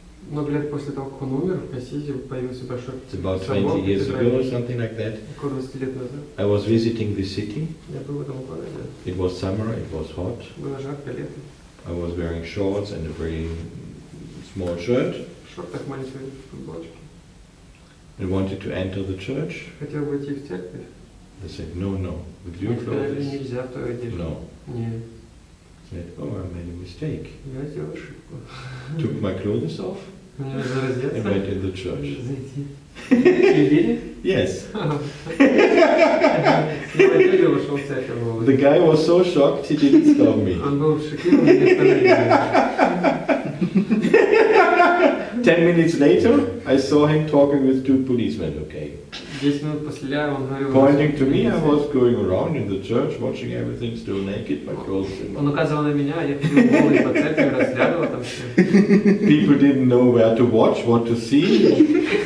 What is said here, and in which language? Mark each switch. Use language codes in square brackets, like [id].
[ru] Много лет после того, как он умер, в Ассизи появился большой [en] It's about [ru] собор, [en] 20 years ago or something like that. [ru] около 20 лет назад. [en] I was visiting the city. [ru] Я был в этом городе. [en] It was summer, it was hot. [ru] Было жарко, лето. [en] I was wearing shorts and a very small shirt. [ru] В шортах, маленькой футболочке. [en] I wanted to enter the church. [ru] Хотел войти в церковь. [en] They said, no, with your [ru] Мне сказали, [en] clothes. [ru] нельзя в той одежде. [en] No. [ru] Нет. [en] I said, oh, I made a mistake. [ru] Я сделал ошибку. [en] Took my clothes off [ru] Мне нужно [en] and [ru] раздеться. [en] went in the church. [ru] Зайти. И верили? [en] Yes. [ru] Снял одежду и вошел в церковь. [en] The guy was so shocked he didn't stop me. [ru] Он был шокирован, не остановил. [en] 10 minutes later, I saw him talking with 2 policemen, okay. [ru] 10 минут после он говорил... [en] Pointing to me, I was going around in the church, watching everything still naked, my clothes in my... [ru] Он указывал на меня, я ходил голый по церкви, разглядывал там все. [en] People didn't know where to watch, what to see.